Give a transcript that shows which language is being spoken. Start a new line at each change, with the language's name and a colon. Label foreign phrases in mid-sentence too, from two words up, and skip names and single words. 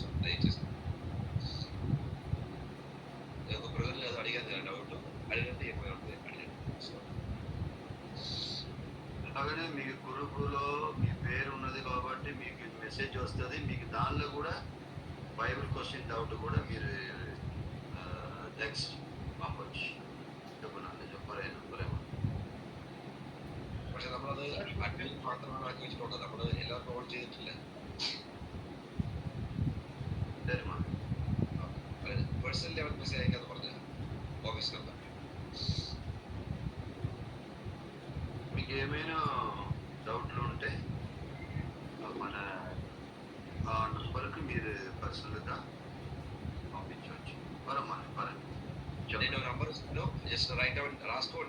Telugu: దయచేసి ఒక బ్రదర్ కాదు అడిగాను కదా డౌట్, అడిగితే ఏమైనా ఉంటుంది అడిగాను. అట్లాగనే మీ గ్రూపులో మీ పేరు ఉన్నది కాబట్టి మీకు మెసేజ్ వస్తుంది. మీకు దానిలో కూడా
English: Bible question
Telugu: డౌట్ కూడా మీరు టెక్స్ట్ పంపొచ్చు. చెప్పనండి చెప్పరేమో.
Malayalam: പക്ഷെ നമ്മളത് അഡ്മിൻ മാത്രമാണ് ആക്കി വെച്ചിട്ടുള്ളത്. നമ്മൾ എല്ലാവർക്കും ഓൺ ചെയ്തിട്ടില്ല.
Tamil: சரிம்மா.
Malayalam: പേഴ്സണലി അവർക്ക് മെസ്സേജ് അയക്കാന്ന് പറഞ്ഞു
English: office number.
Telugu: మీకు ఏమైనా డౌట్లు ఉంటే మన ఆ నంబర్కి మీరు పర్సనల్గా పంపించవచ్చు. నేను నంబర్ ఇస్తాను,
English: just write out
Telugu: రాసుకోండి.